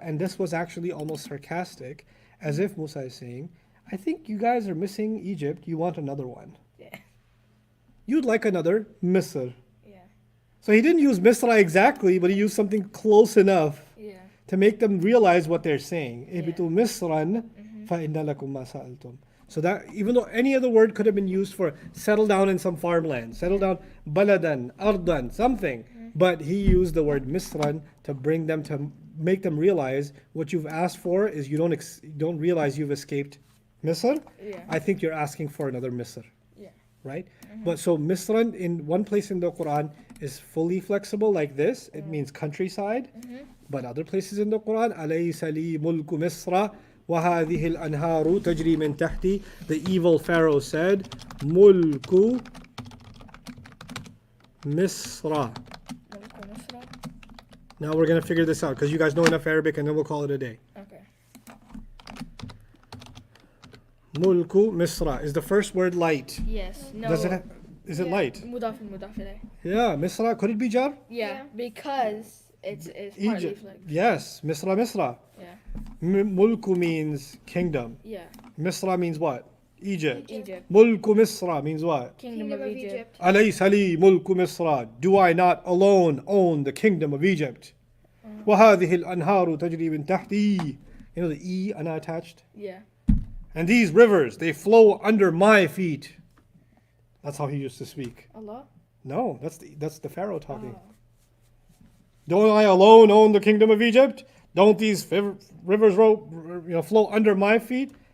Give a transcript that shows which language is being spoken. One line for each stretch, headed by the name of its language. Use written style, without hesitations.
English: And this was actually almost sarcastic, as if Musa is saying, I think you guys are missing Egypt. You want another one. Yeah. You'd like another Misr. Yeah. So he didn't use Misra exactly, but he used something close enough Yeah. to make them realize what they're saying. Yeah.
Arabic: Ihbitu Misran فَإِنَّ لَكُمْ مَا سَأَلْتُمْ.
English: So that, even though any other word could have been used for settle down in some farmland, settle down, baladan, ardan, something, but he used the word Misran to bring them, to make them realize what you've asked for is you don't realize you've escaped Misr. Yeah. I think you're asking for another Misr. Yeah. Right? But so Misran in one place in the Quran is fully flexible like this. It means countryside. But other places in the Quran,
Arabic: أَلَيْسَ لِي مُلْكُ مِصْرَ وَهَذِهِ الْأَنْهَارُ تَجْرِي مِنْ تَحْتِي.
English: The evil Pharaoh said,
Arabic: مُلْكُ مِصْرَ. Mulku Misra.
English: Now we're gonna figure this out because you guys know enough Arabic, and then we'll call it a day. Okay. Mulku Misra is the first word light. Yes. No. Does it? Is it light? Mudaf and mudaf ilayh. Yeah, Misra. Could it be jar? Yeah, because it's partly Egypt. like Yes, Misra, Misra. yeah. Mulku means kingdom. Yeah. Misra means what? Egypt. Egypt. Mulku Misra means what? Kingdom of Egypt.
Arabic: أليس لي ملك مصر?
English: Do I not alone own the kingdom of Egypt?
Arabic: وهذه الأنهار تجري من تحتي.
English: You know the E unattached? Yeah. And these rivers, they flow under my feet. That's how he used to speak. Allah. No, that's the Pharaoh talking. Oh. Don't I alone own the kingdom of Egypt? Don't these rivers flow under my feet?